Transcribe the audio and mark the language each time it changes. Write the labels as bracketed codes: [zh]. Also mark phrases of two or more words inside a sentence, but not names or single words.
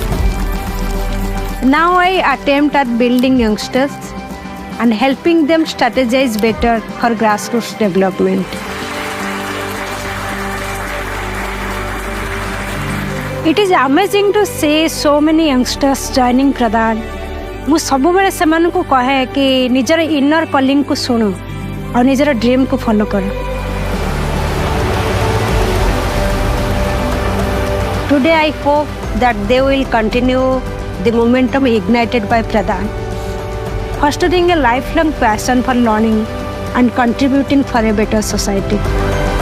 [en] Now I attempt at building youngsters and helping them strategize better for grassroots development. It is amazing to see so many youngsters joining Pradhan [or] ମୁଁ ସବୁବେଳେ ସେମାନଙ୍କୁ କହେ କି ନିଜର [en] inner calling [or] ଶୁଣ ଆଉ ନିଜର ଡ୍ରିମ୍କୁ ଫଲୋ କର। [en] Today I hope that they will continue the momentum ignited by Pradhan, fostering a lifelong passion for learning and contributing for a better society.